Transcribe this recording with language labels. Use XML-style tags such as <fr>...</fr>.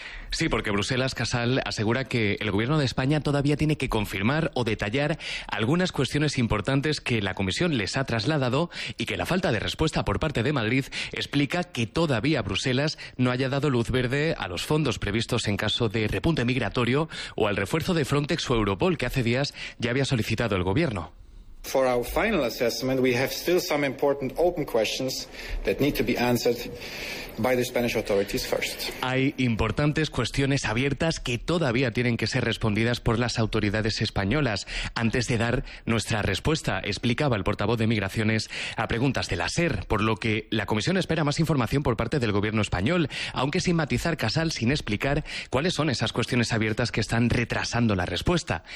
<es>Sí, porque Bruselas, Casal, asegura que el gobierno de España todavía tiene que confirmar o detallar algunas cuestiones importantes que la Comisión les ha trasladado y que la falta de respuesta por parte de Madrid explica que todavía Bruselas no haya dado luz verde a los fondos previstos en caso de repunte migratorio o al refuerzo de Frontex o Europol que hace días ya había solicitado el gobierno.</es> <en>For our final assessment, we have still some important open questions that need to be answered by the Spanish authorities first.</en> <es>Hay importantes cuestiones abiertas que todavía tienen que ser respondidas por las autoridades españolas antes de dar nuestra respuesta, explicaba el portavoz de Migraciones a preguntas de la SER, por lo que la Comisión espera más información por parte del gobierno español, aunque sin matizar, Casal, sin explicar cuáles son esas cuestiones abiertas que están retrasando la respuesta.</es>